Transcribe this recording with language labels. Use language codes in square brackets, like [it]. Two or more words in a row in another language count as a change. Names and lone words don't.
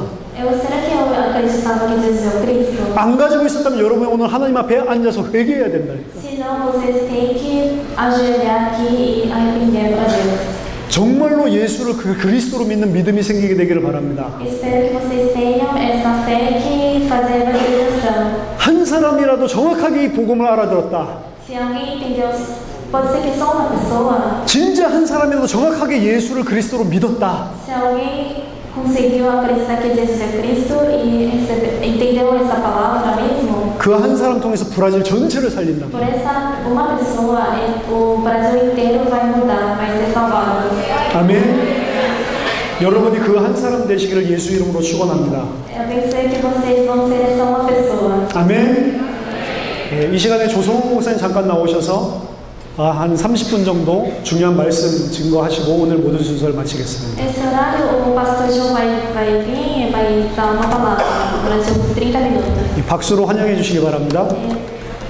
[pt] Será que eu acreditava que Jesus é o Cristo? [ko] 안 가지고 있었다면 여러분이 오늘 하나님 앞에 앉아서 회개해야 된다니까. [pt] Se não, vocês têm que ajoelhar aqui e arrepender para Deus. [ko] 정말로 예수를 그리스도로 믿는 믿음이 생기게 되기를 바랍니다. [pt] Espero que vocês tenham essa fé que fazer a evangelização. [ko] 한 사람이라도 정확하게 이 복음을 알아들었다. [pt] Se alguém entendeu, pode ser que só uma pessoa, [ko] 진짜 한 사람이라도 정확하게 예수를 그리스도로 믿었다. [pt] se alguém conseguiu acreditar que Jesus é Cristo e entendeu essa palavra mesmo, [ko] 그 그 한 사람 통해서 브라질 전체를 살린다. [pt] Por essa uma pessoa, o Brasil inteiro vai mudar, vai ser salvado. [ko] 아멘. 여러분이 그 한 사람 되시기를 예수 이름으로 축원합니다. [pt] Eu pensei que vocês vão ser só uma pessoa. [ko] 아멘. 예, 이 시간에 조성호 목사님 잠깐 나오셔서 한 30분 정도 중요한 말씀 증거하시고 오늘 모든 순서를 마치겠습니다. [pt] Nesse horário, o pastor João vai vir e vai dar uma palavra durante uns 30 minutos. [ko] 이 박수로 환영해 주시기 바랍니다. [pt] E